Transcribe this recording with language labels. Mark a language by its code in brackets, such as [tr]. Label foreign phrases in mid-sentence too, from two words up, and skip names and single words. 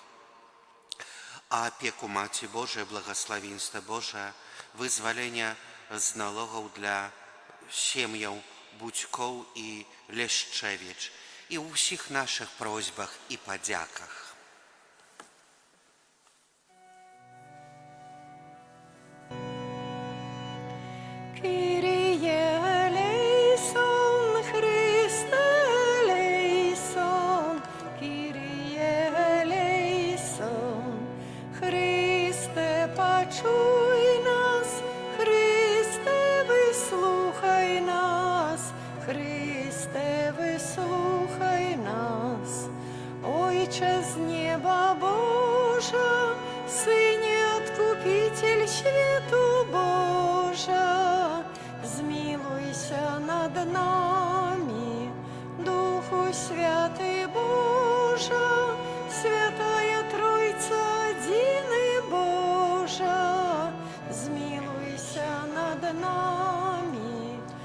[uk] А опеку Маті Божої, благословенство Божие, визволення з налогів для сім'їв Будьков і Лещевич і у всіх наших просьбах і подяках. [el] Κύριε ἐλέησον, Χριστὲ ἐλέησον, Κύριε ἐλέησον, [uk] Христе, почуй нас, Христе, вислухай нас, Христе, вислухай нас. Ойче з неба Божа, Сине Откупитель світу Божа, змилуйся над нами, Духу Святый Божа, Святая Тройца, Единый Божа, змилуйся над нами.